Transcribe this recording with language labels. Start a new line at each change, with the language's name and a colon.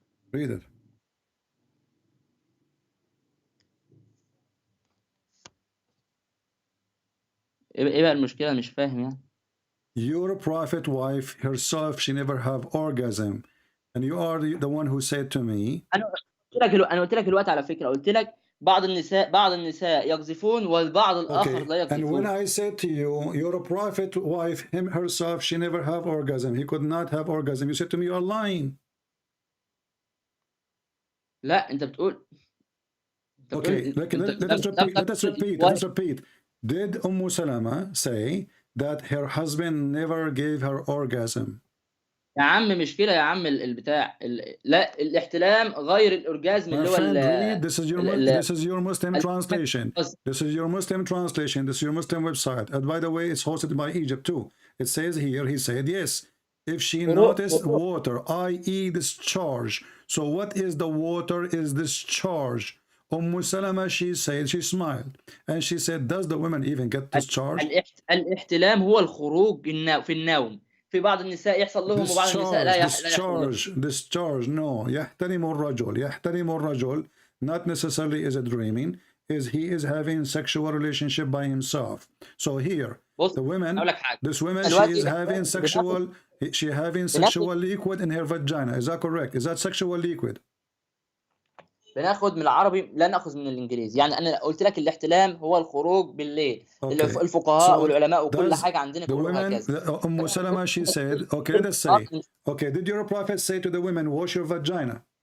English: Read it.
Arabic: ايه بقى المشكلة؟ مش فاهم يعني.
English: Your prophet wife herself, she never have orgasm, and you are the one who said to me.
Arabic: أنا قلت لك الوقت على فكرة، قلت لك بعض النساء يقذفون والبعض الآخر لا يقذفون.
English: And when I said to you, your prophet wife, herself, she never have orgasm. He could not have orgasm. You said to me, you are lying.
Arabic: لا أنت بتقول.
English: Okay, let us repeat. Did Salama say that her husband never gave her orgasm?
Arabic: يا عم مش كده يا عم البتاع لا الاحتلام غير الأورجازم اللي هو
English: This is your Muslim translation. This is your Muslim translation. This is your Muslim website. And by the way, it's hosted by Egypt too. It says here, he said, yes, if she noticed water, i.e. discharge. So what is the water is discharge? Salama, she said, she smiled. And she said, does the woman even get discharge?
Arabic: الاحتلام هو الخروج في النوم. في بعض النساء يحصل لهم وبعض النساء لا يحصل.
English: Discharge, no.
Arabic: يحترم الرجل.
English: Not necessarily is it dreaming. He is having sexual relationship by himself. So here, the women, this woman, she is having sexual liquid in her vagina. Is that correct? Is that sexual liquid?
Arabic: بناخد من العربي لا ناخذ من الانجليزي. يعني انا قلت لك الاحتلام هو الخروج بالليل. الفقهاء والعلماء وكل حاجه عندنا كلها هكذا.
English: Salama, she said, okay, let's say, okay, did your prophet say to the women, wash your vagina?